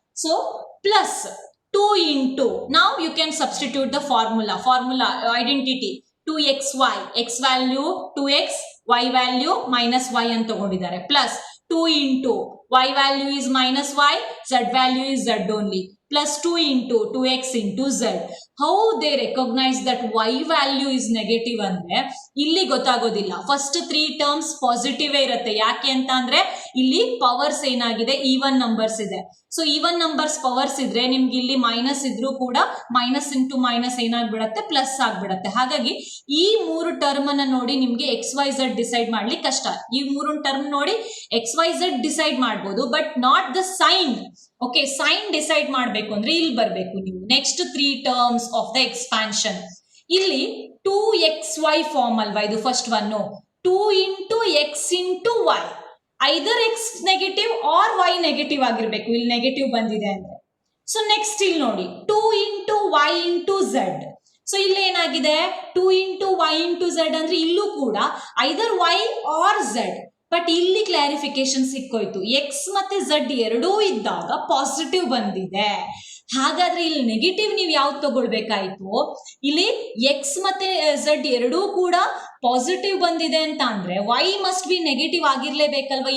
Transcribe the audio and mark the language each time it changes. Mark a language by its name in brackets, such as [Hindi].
[English] So plus 2 into, now you can substitute the formula identity 2xy, x value 2x, y value minus y [Kannada] ಅಂತ ತಗೊಂಡಿದ್ದಾರೆ, [English] plus 2 into y value is minus y, z value is z only, plus 2 into 2x into z. How they recognize that y value is negative [Kannada] ಅಂದ್ರೆ ಇಲ್ಲಿ ಗೊತ್ತಾಗೋದಿಲ್ಲ. First 3 terms positive ಇರುತ್ತೆ. ಯಾಕೆ ಅಂತ ಅಂದ್ರೆ ಇಲ್ಲಿ ಪವರ್ಸ್ ಏನಾಗಿದೆ, ಈವನ್ ನಂಬರ್ಸ್ ಇದೆ. ಸೊ ಈವನ್ ನಂಬರ್ಸ್ ಪವರ್ಸ್ ಇದ್ರೆ ನಿಮ್ಗೆ ಇಲ್ಲಿ ಮೈನಸ್ ಇದ್ರೂ ಕೂಡ ಮೈನಸ್ ಇಂಟು ಮೈನಸ್ ಏನಾಗ್ಬಿಡತ್ತೆ, ಪ್ಲಸ್ ಆಗ್ಬಿಡತ್ತೆ. ಹಾಗಾಗಿ ಈ 3 ಟರ್ಮ್ ಅನ್ನ ನೋಡಿ ನಿಮ್ಗೆ ಎಕ್ಸ್ ವೈ ಝೆಡ್ ಡಿಸೈಡ್ ಮಾಡ್ಲಿಕ್ಕೆ ಕಷ್ಟ. ಈ 3 ಟರ್ಮ್ ನೋಡಿ ಎಕ್ಸ್ ವೈ ಝೆಡ್ ಡಿಸೈಡ್ ಮಾಡ್ಬೋದು, [English] But not the sign. [Kannada] Okay, sign decide ಮಾಡ್ಬೇಕು ಅಂದ್ರೆ ಇಲ್ಲಿ ಬರ್ಬೇಕು ನೀವು. [English] Next 3 terms of the expansion. [Kannada] ಇಲ್ಲಿ 2xy ಫಾರ್ಮ್ ಅಲ್ವಾ ಇದು first one. [English] 2 into x into y, either X negative or Y negative ಆಗಿರ್ಬೇಕು. [Kannada] ಇಲ್ಲಿ ನೆಗೆಟಿವ್ ಬಂದಿದೆ ಅಂದ್ರೆ. ಸೊ ನೆಕ್ಸ್ಟ್ ಇಲ್ಲಿ ನೋಡಿ 2 into y into z. So ಇಲ್ಲಿ ಏನಾಗಿದೆ 2 into y into z ಅಂದ್ರೆ ಇಲ್ಲೂ ಕೂಡ ಐದರ್ y ಆರ್ z. ಬಟ್ ಇಲ್ಲಿ ಕ್ಲಾರಿಫಿಕೇಶನ್ ಸಿಕ್ಕೋಯ್ತು, ಎಕ್ಸ್ ಮತ್ತೆ ಝಡ್ ಎರಡೂ ಇದ್ದಾಗ ಪಾಸಿಟಿವ್ ಬಂದಿದೆ. ಹಾಗಾದ್ರೆ ಇಲ್ಲಿ ನೆಗೆಟಿವ್ ನೀವು ಯಾವ್ದು ತಗೊಳ್ಬೇಕಾಯ್ತು, ಇಲ್ಲಿ ಎಕ್ಸ್ ಮತ್ತೆ ಝಡ್ ಎರಡೂ ಕೂಡ ಪಾಸಿಟಿವ್ ಬಂದಿದೆ ಅಂತ ಅಂದ್ರೆ [English] y must be negative [Kannada] ಆಗಿರ್ಲೇಬೇಕಲ್ವಾ.